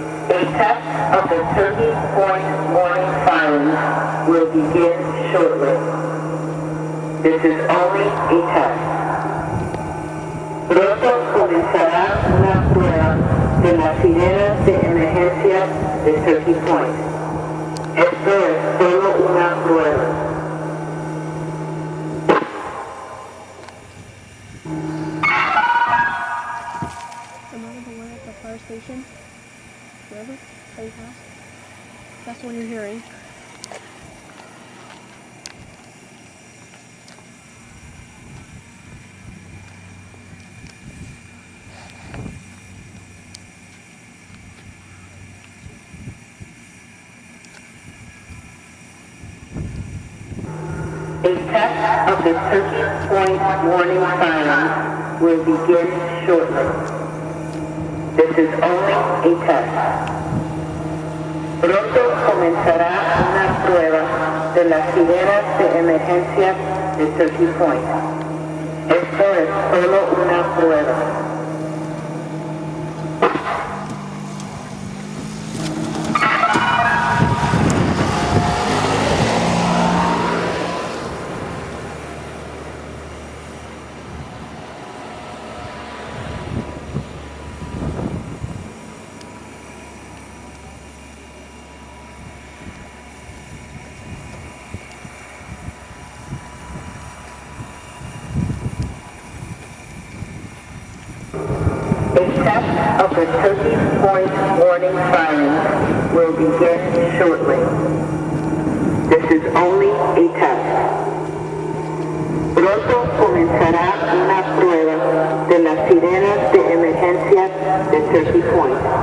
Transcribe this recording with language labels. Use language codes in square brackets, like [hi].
[en] A test of the Turkey Point warning sirens will begin shortly. This is only a test. [es] Pronto comenzará una prueba de las sirenas de emergencia de Turkey Point. Esto es solo una prueba. [en] Remember the one at the fire station? Remember? That you passed? That's the one you're hearing. A test of the Turkey Point warning siren will begin shortly. This is only a test. [es] Pronto comenzará una prueba de las sirenas de emergencia de Turkey Point. Esto es solo una prueba. [en] A test of the Turkey Point warning sirens will begin shortly. This is only a test. [es] Pronto comenzará una prueba de las sirenas de emergencia de Turkey Point.